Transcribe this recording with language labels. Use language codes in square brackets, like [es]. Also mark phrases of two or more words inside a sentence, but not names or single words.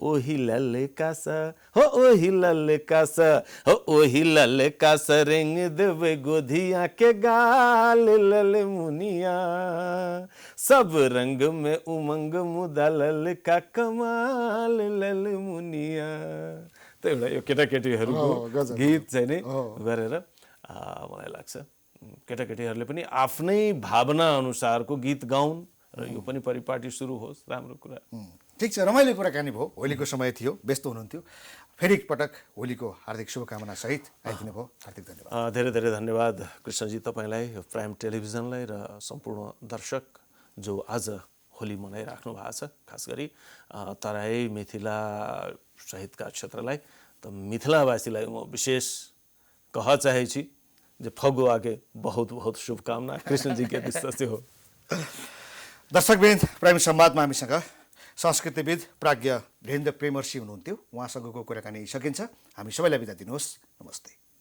[mai] ओही लल्ले कास हो ओही लल्ले कास हो ओही लल्ले कास रेंग देवे गोधिया के गाल लल मुनिया सब रंग में उमंग मुदा लल का कमाल लल मुनिया। [ne] त एउटा यो केटाकेटीहरूको गजब। गीत चाहिँ नि गरेर मलाई लाग्छ केटाकेटीहरूले पनि आफ्नै भावना अनुसारको गीत गाउन् र यो पनि परिपाटी सुरु होस्, राम्रो कुरा। ठिक छ, रमाइलो कुराकानी भयो। होलीको समय थियो, व्यस्त हुनुहुन्थ्यो। फेरि एकपटक होलीको हार्दिक शुभकामना सहित आइदिनु भयो, हार्दिक धन्यवाद। धेरै धेरै धन्यवाद कृष्णजी, तपाईँलाई, प्राइम टेलिभिजनलाई र सम्पूर्ण दर्शक जो आज होली मनाइराख्नु भएको छ, खास गरी तराई मिथिला सहितका क्षेत्रलाई। [mai] त मिथिलावासीलाई म विशेष कह चाहे छी जे फगु आगे बहुत बहुत शुभकामना कृष्णजी के दिशा से हो। [ne] दर्शकवृन्द, प्राइम संवादमा हामीसँग संस्कृतिविद प्राज्ञ वीरेन्द्र प्रेमर्षि हुनुहुन्थ्यो। उहाँसँगको कुराकानी सकिन्छ। हामी सबैलाई बिदा दिनुहोस्। नमस्ते।